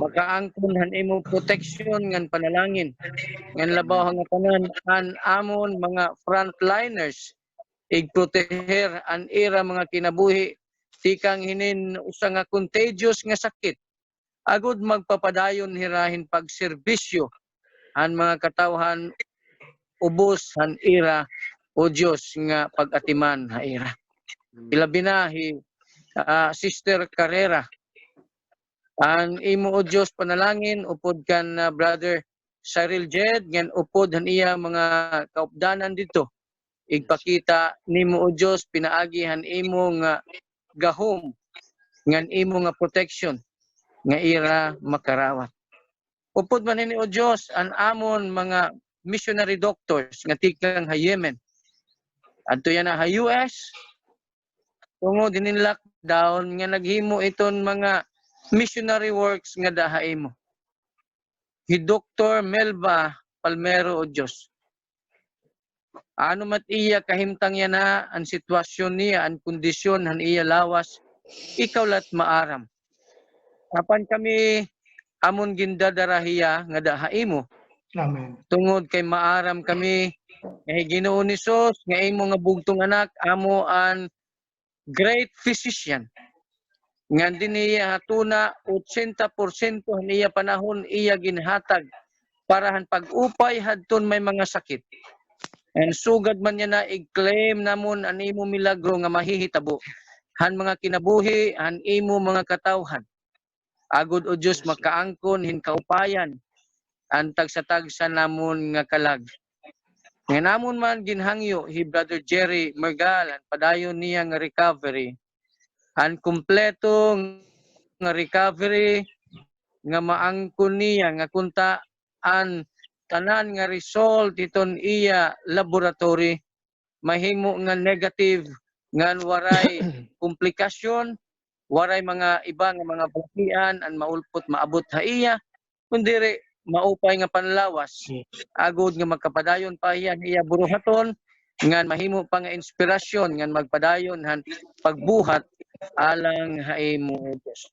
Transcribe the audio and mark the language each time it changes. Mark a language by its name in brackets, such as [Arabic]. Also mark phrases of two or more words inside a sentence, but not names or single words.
[Waray] Makaangkon han imo protection ngan panalangin. Ngan labaw nga tanan an amon mga frontliners igproteher an ira mga kinabuhi tikang hinin usa nga contagious nga sakit. Agud magpapadayon hirahin pagserbisyo han mga katawhan ubos han ira o Dios nga pag-atiman ha ira. Ilabi na Sister Carrera ang imo o Dios panalangin upod kan Brother Cyril Jed ngan upod han iya mga kaupdanan dito. Igpakita nimo o Dios pinaagi han imo nga gahom ngan imo nga protection nga ira makarawat. Upod man ni o Dios an amon mga [English] missionary doctors [Waray] nga tikang ha Yemen. Adto yan ha US tungod din lockdown nga naghimo iton mga [English] missionary works [Waray] nga daha imo. Dr. Melba Palmero o Dios. Ano mat iya kahimtang yan na ang sitwasyon niya, ang kondisyon han iya lawas, ikaw lat maaram. Apan kami amon gindadarahiya nga daha imo. Amen. Tungod kay maaram kami nga Ginoo ni Sos nga imo nga bugtong anak amo an [English] great physician. [Waray] Ngan din niya hatuna 80% niya panahon iya ginhatag parahan pag-upay hadton may mga sakit. And sugad man niya na i-claim namon an imo milagro nga mahihitabo. Han mga kinabuhi, han imo mga katawhan. Agud o Dios makaangkon hin kaupayan ang tagsa-tagsa namon nga kalag. Nga namon man ginhangyo Brother Jerry Mergal ang padayon niya nga recovery. Ang kumpleto nga recovery nga maangkon niya nga kunta an tanan nga result iton iya laboratory mahimo nga negative ngan waray komplikasyon, waray mga iba nga mga butian an maulpot maabot ha iya kundiri maupay nga panlawas agud nga magkapadayon pa iya buruhaton ngan mahimo pa nga inspirasyon ngan magpadayon han pagbuhat alang haimo Dios.